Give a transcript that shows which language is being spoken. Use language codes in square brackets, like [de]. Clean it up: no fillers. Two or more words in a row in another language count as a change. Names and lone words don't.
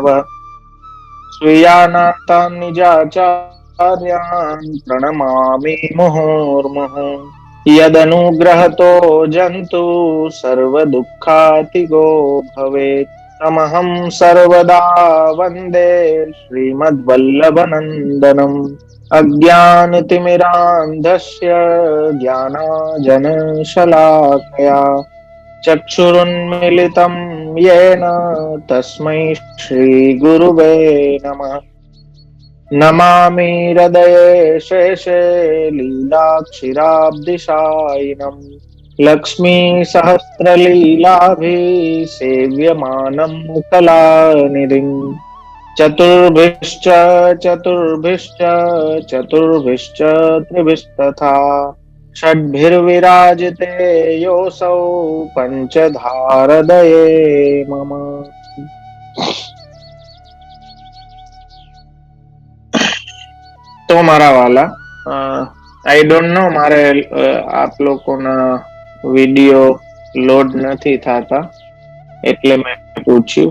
[sa] સ્વીયાનાથાન નિજાચાર્યાન પ્રણમામિ મુહુર્મુહુ યદનુગ્રહતો જંતુ સર્વ દુઃખાતિગો ભવેત તમહં સર્વદા વંદે શ્રીમદ્વલ્લભનંદનમ અજ્ઞાનતિમિરાંધસ્ય જ્ઞાનાજનશલાકયા ચક્ષુરુન્મિલિतं येन तस्मै श्रीगुरुवे नमः. नमामि हृदये शेषे लीलाक्षिराब्धिशायिनम् लक्ष्मी सहस्रलीलाभिः सेव्यमानं कलानिधिम् चतुर्भिश्च चतुर्भिश्च चतुर्भिश्च त्रिभिस्तथा षड्भिर्विराजिते योऽसौ पञ्चधारदये मम. [gu] તો મારા વાલા, [en] I don't know [gu] મારે આપ લોકોના વિડીયો લોડ નથી થતા એટલે મેં પૂછ્યું.